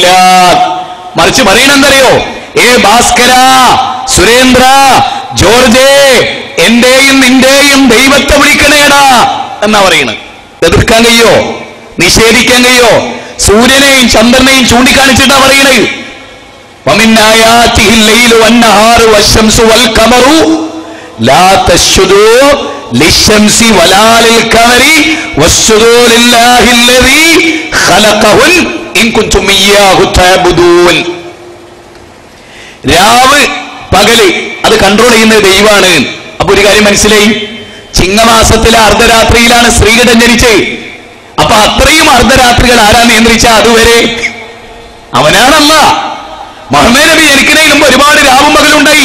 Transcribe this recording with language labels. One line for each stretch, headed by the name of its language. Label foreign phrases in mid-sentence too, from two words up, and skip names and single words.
Malayalam: മറിച്ച് പറയണെന്തറിയോ? ഭാസ്കര, സുരേന്ദ്ര, ജോർജേ, എന്റെയും നിന്റെയും ദൈവത്തെ വിളിക്കണേടാ എന്നാ പറയണത്. എതിർക്കാൻ കഴിയോ? നിഷേധിക്കാൻ കഴിയോ? സൂര്യനെയും ചന്ദ്രനെയും ചൂണ്ടിക്കാണിച്ചിട്ടാ പറയണത്.
Arabic: ومن آياته الليل والنهار والشمس والقمر لا تسجدوا للشمس ولا للقمر واسجدوا لله الذي خلقهن إن كنتم إياه تعبدون.
Malayalam: രാവ് പകല് അത് കൺട്രോൾ ചെയ്യുന്നത് ദൈവമാണ്. അപ്പൊ ഒരു കാര്യം മനസ്സിലായി, ചിങ്ങമാസത്തിലെ അർദ്ധരാത്രിയിലാണ് ശ്രീകണ്ഠൻ ജനിച്ചത്. അപ്പൊ അത്രയും അർദ്ധരാത്രികൾ ആരാ നിയന്ത്രിച്ച? അതുവരെ അവനാണല്ല. മുഹമ്മദ് നബി ജനിക്കുന്നതിന് മുമ്പ് ഒരുപാട് രാവും പകലുണ്ടായി.